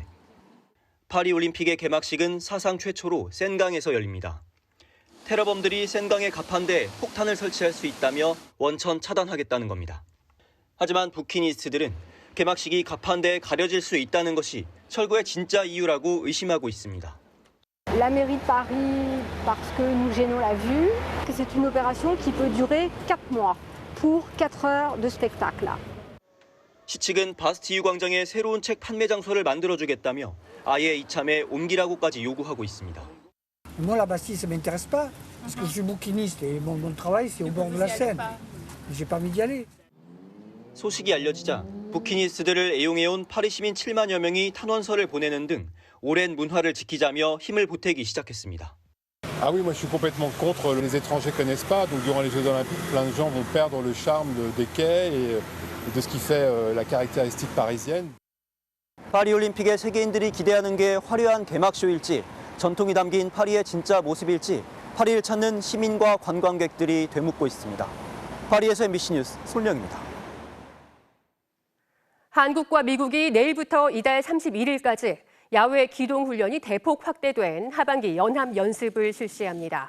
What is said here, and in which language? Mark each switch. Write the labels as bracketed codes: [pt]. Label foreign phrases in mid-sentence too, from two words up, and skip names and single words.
[ko] 파리올림픽의 개막식은 사상 최초로 센강에서 열립니다. 테러범들이 센강의 가판대에 폭탄을 설치할 수 있다며 원천 차단하겠다는 겁니다. 하지만 부키니스트들은 개막식이 가판대에 가려질 수 있다는 것이 철거의 진짜 이유라고 의심하고 있습니다. [fr] La mairie de Paris, parce que nous gênons la vue, que c'est une opération qui peut durer 4 mois pour 4 heures de spectacle. [ko] 시 측은 바스티유 광장에 새로운 책 판매 장소를 만들어주겠다며 아예 이참에 옮기라고까지 요구하고 있습니다. [fr] Moi, la Bastille, ça m'intéresse pas, parce que je suis bouquiniste et mon travail, c'est au bord de la Seine. J'ai pas envie d'y aller. [ko] 소식이 알려지자 부키니스트들을 애용해온 파리 시민 7만여 명이 탄원서를 보내는 등 오랜 문화를 지키자며 힘을 보태기 시작했습니다. [fr] Ah oui, moi je suis complètement contre. Les étrangers connaissent pas, donc durant les Jeux Olympiques, plein de gens vont perdre le charme des quais et de ce qui fait la caractéristique parisienne. [ko] 파리올림픽에 세계인들이 기대하는 게 화려한 개막쇼일지, 전통이 담긴 파리의 진짜 모습일지 파리를 찾는 시민과 관광객들이 되묻고 있습니다. 파리에서 MBC 뉴스 손령입니다. 한국과 미국이 내일부터 이달 31일까지 야외 기동훈련이 대폭 확대된 하반기 연합연습을 실시합니다.